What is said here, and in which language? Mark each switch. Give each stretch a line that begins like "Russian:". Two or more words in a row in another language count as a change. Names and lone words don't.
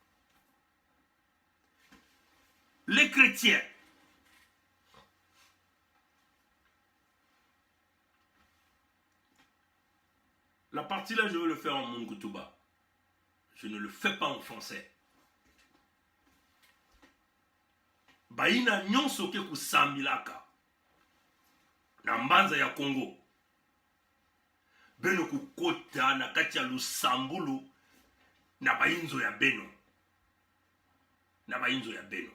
French: Les chrétiens, la partie là, je vais le faire en Mungutouba. Je ne le fais pas en français.
Kituba (Democratic Republic of Congo): Baina nyonso ke kusambilaka na mbanza ya Congo. Beno kukota na kati ya Lusambulu na bainzo ya Beno. Na bainzo ya Beno.